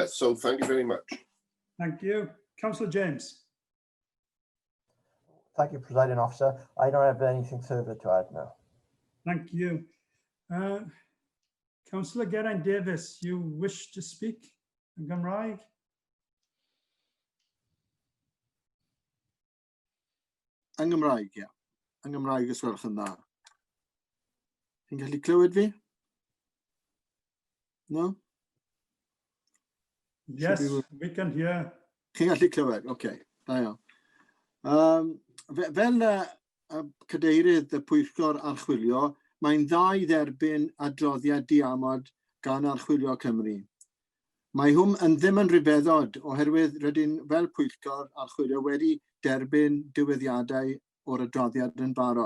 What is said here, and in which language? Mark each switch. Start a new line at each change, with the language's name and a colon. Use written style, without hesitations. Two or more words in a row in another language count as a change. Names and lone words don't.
English: So thank you very much. Thank you. Councillor James. Thank you, Presiding Officer. I don't have anything further to add now. Thank you. Councillor Geraint Davis, you wish to speak in Gymraeg?
Welsh: Yn Gymraeg, ie. Yn Gymraeg os gwelwch yn dda. Chi'n gallu clywed fi?
English: No? Yes, we can hear.
Welsh: Chi'n gallu clywed, OK. Da iawn. Fel cadeirydd y Pwyllgor Archwilio, mae'n dda i dderbyn adroddiad diamod gan Archwilio Cymru. Mae hwn ddim yn ryfeddod oherwydd rydyn fel Pwyllgor Archwilio wedi derbyn diweddiadau o'r adroddiad yn barod.